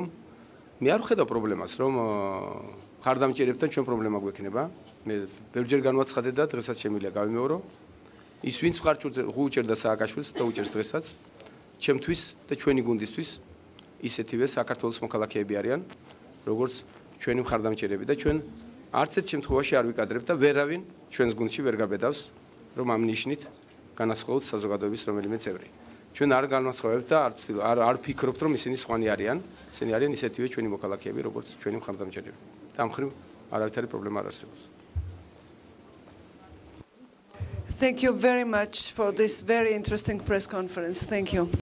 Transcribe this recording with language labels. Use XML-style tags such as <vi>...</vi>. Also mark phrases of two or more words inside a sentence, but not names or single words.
<ka>მე არ ვხედავ პრობლემას რომ ხარდამჭერებთან ჩვენ პრობლემა გვექნება მე ბევრჯერ განვაცხადე და დღესაც შემიძლია გავიმეორო ის ვინც უჭერდა სააკაშვილს და უჭერს დღესაც ჩემთვის და ჩვენი გუნდისთვის ისეთივე საქართველოს მოქალაქეები არიან როგორც ჩვენი ხარდამჭერები და ჩვენ არც ერთ შემთხვევაში არ ვიკადრებთ და ვერავინ ჩვენს გუნდში ვერ გაბედავს რომ ამ ნიშნით განასხვავოთ საზოგადოების რომელიმე წევრი. ჩვენ არ განვასხვავებთ და არ ვფიქრობთ რომ ისინი სხვანი არიან, ისინი არიან ისეთივე ჩვენი მოქალაქეები როგორც ჩვენი მხარდამჭერები. და ამ ხრივ არავითარი პრობლემა არ არსებობს.</ka> <en>Thank you very much for this very interesting press conference. Thank you.</en>